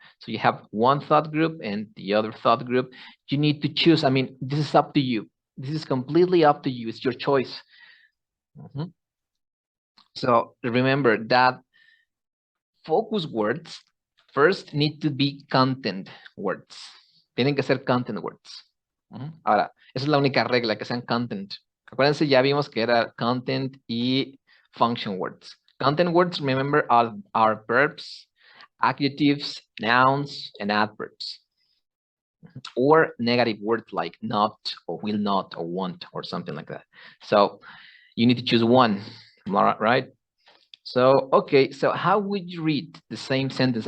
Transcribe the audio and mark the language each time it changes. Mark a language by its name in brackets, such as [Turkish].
[English] So you have one thought group and the other thought group. You need to choose. I mean, this is up to you. This is completely up to you. It's your choice. So remember that focus words first need to be content words. [Spanish] Tienen que ser content words. Ahora, esa es la única regla, que sean content. Acuérdense, ya vimos que era content y function words. [English] Content words, remember, are verbs, adjectives, nouns, and adverbs. Or negative words like not, or will not, or won't, or something like that. So you need to choose one, right? So, okay, so how would you read the same sentence?